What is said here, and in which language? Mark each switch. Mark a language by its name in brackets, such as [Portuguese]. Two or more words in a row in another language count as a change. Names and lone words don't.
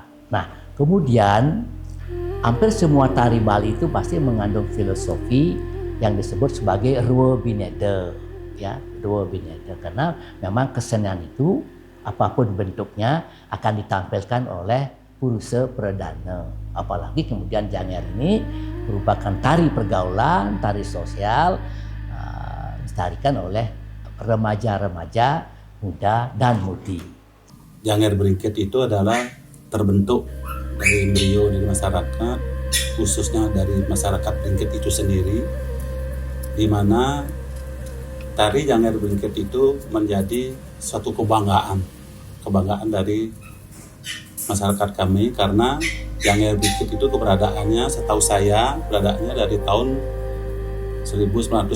[Indonesian] Nah, kemudian hampir semua tari Bali itu pasti mengandung filosofi yang disebut sebagai Ruwe Binede, ya, Ruwe Binede, karena memang kesenian itu apapun bentuknya akan ditampilkan oleh Purusa Perdana. Apalagi kemudian janger ini merupakan tari pergaulan, tari sosial, ditarikan oleh remaja-remaja muda dan mudi. Janger Beringkit itu adalah terbentuk dari embrio dari masyarakat, khususnya dari masyarakat Beringkit itu sendiri, di mana tari Janger Beringkit itu menjadi suatu kebanggaan dari masyarakat kami, karena Janger Beringkit itu keberadaannya, setahu saya, beradaannya dari tahun 1965.